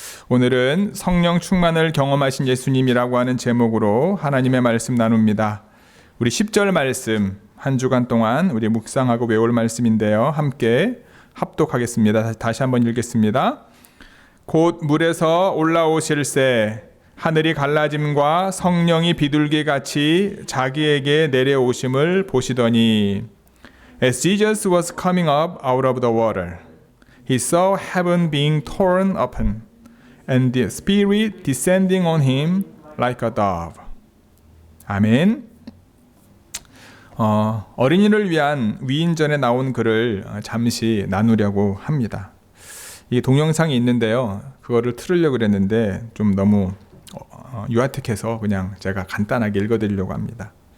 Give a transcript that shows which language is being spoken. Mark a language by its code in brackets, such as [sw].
[ko] 오늘은 성령 충만을 경험하신 예수님이라고 하는 제목으로 하나님의 말씀 나눕니다. 우리 10절 말씀 한 주간 동안 우리 묵상하고 외울 말씀인데요. 함께 합독하겠습니다. 다시 한번 읽겠습니다. 곧 물에서 올라오실새 하늘이 갈라짐과 성령이 비둘기같이 자기에게 내려오심을 보시더니 [en] As Jesus was coming up out of the water, he saw heaven being torn open, and the Spirit descending on him like a dove. [ko] 아멘. 어린이를 위한 위인전에 나온 글을 잠시 나누려고 합니다. 이 동영상이 있는데요. 그거를 틀으려고 그랬는데 좀 너무 유아틱해서 그냥 제가 간단하게 읽어드리려고 합니다.